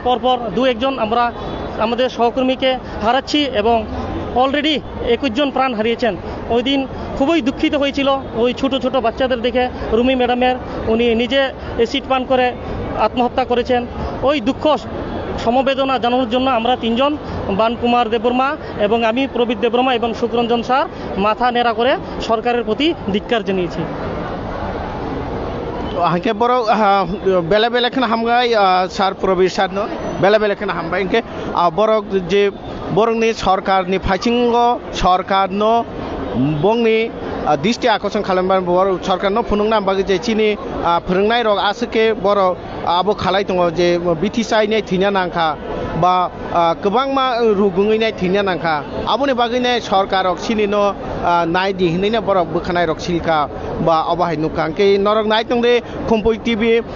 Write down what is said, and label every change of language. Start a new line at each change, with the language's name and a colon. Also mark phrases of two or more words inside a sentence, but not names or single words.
Bangla: পর 2-1 জন আমরা আমাদের সহকর্মীকে হারাচ্ছি এবং অলরেডি 21 জন প্রাণ হারিয়েছেন ওই দিন খুবই দুঃখিত হয়েছিল ওই ছোট বাচ্চাদের দেখে রুমি ম্যাডামের উনি নিজে অ্যাসিড পান করে আত্মহত্যা করেছেন ওই দুঃখ সমবেদনা জানানোর জন্য আমরা তিনজন বানকুমার দেববর্মা এবং আমি প্রবীর দেববর্মা এবং সুখরঞ্জন স্যার মাথা নেড়া করে সরকারের প্রতি ধিক্কার জানিয়েছি।
Bodo: हांखे बर बेले बेले खन हामगाय सार प्रबीर सार नो बेले बेले खन हामबाय इनके बर जे बरंनि सरकारनि फाइथिंगो सरकार नो बंनि दृष्टि आकर्षण खालामबाय बर सरकार नो फुनुंना बागै जे चिनि फोरोंनाय रग आसके बर आबो खालाय दङ जे बिटिसि नि थिना नांखा बा गोबां मा रुगुङैनाय थिना नांखा आबोनि बागैनाय सरकार सिनिनो नाय दिहिनैना बर बोखानाय रग सिलका बा अबाहाय नुखांके नरक नाय तंदे खुम्पै टिभि